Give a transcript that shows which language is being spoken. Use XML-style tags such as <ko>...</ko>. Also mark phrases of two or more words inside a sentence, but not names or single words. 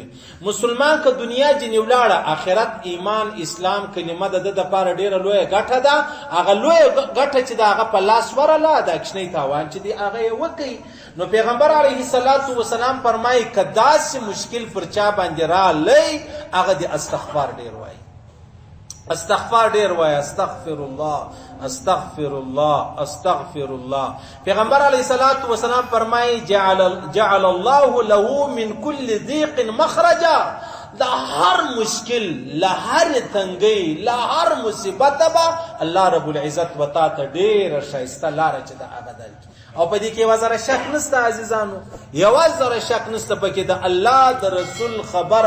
<ps>مسلمان که دنیا جنې ولاړه آخرت ایمان اسلام کلمه د ده دپاره ډېره لویه ګټه ده. هغه لویه ګټه چې د هغه په لاس ورله، دا کوچنی تاوان چې دی هغه یې وکړي. نو پیغمبر</ps> <ar>علیه الصلاة والسلام</ar> <ps>فرمایي که داسې مشکل پر چا باندې رالی، هغه د استغفار ډېر وایي. استغفار ډیر وای،</ps> <ar>استغفر الله استغفر الله استغفر الله.</ar> <ps>پیغمبر</ps> <ar>علیه الصلاة والسلام</ar> <ps>فرمایي</ps> <ar>جعل الله له من كل ضيق مخرجا.</ar> <ps>له هر مشکل، له هر تنګۍ، له هر مصیبت به الله رب العزت وتا ته ډیره ښایسته لاره چې د هغه درکړي. او په دې کې یوه ذره شک نشته عزیزانو، یوه ذره شک نشته پکې د الله د رسول خبره.</ps>